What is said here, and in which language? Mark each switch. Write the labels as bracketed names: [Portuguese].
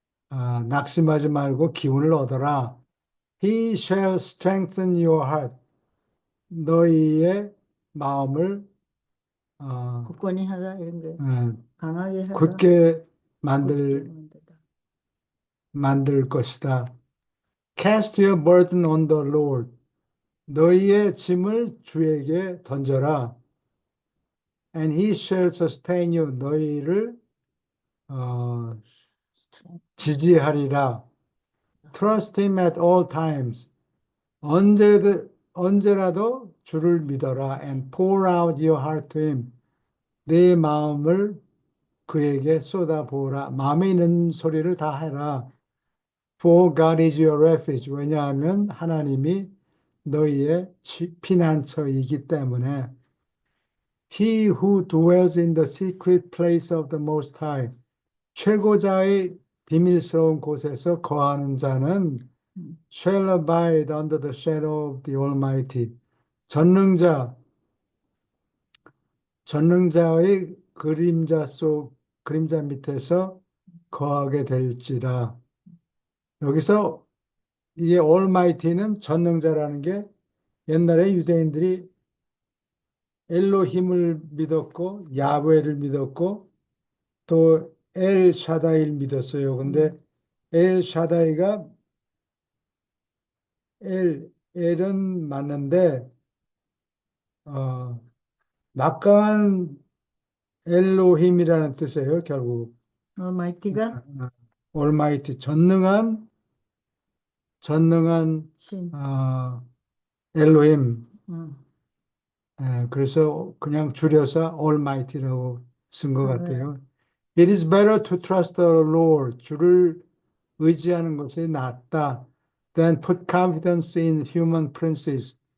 [Korean] 낙심하지 말고 기운을 얻어라. [English] He shall strengthen your heart. [Korean] 너희의 마음을 어, 굳건히 하라 이런 게 어, 강하게 하라 굳게 굳게 만들 만들다. 만들 것이다. [English] Cast your burden on the Lord. [Korean] 너희의 짐을 주에게 던져라. [English] And he shall sustain you. [Korean] 너희를 어, 지지하리라. [English] Trust him at all times. [Korean] 언제라도 주를 믿어라. [English] And pour out your heart to him. [Korean] 내 마음을 그에게 쏟아부어라. 마음에 있는 소리를 다 해라. [English] For God is your refuge. [Korean] 왜냐하면 하나님이 너희의 피난처이기 때문에. [English] He who dwells in the secret place of the Most High. [Korean] 최고자의 비밀스러운 곳에서 거하는 자는 음, [English] shall abide under the shadow of the Almighty. [Korean] 전능자, 전능자의 그림자 밑에서 거하게 될지라. 여기서 이게 Almighty는 전능자라는 게 옛날에 유대인들이 엘로힘을 믿었고 야훼를 믿었고 또 엘 샤다이를 믿었어요. 근데 엘 샤다이가 엘은 맞는데 어, 막강한 엘로힘이라는 뜻이에요. 결국 얼마이티가 올마이티 전능한 신. 엘로힘. 음, 그래서 그냥 줄여서 Almighty라고 쓴 것 그래. 같아요. [English] It is better to trust the Lord. [Korean] 주를 의지하는 것이 낫다. [English] Than put confidence in human princes.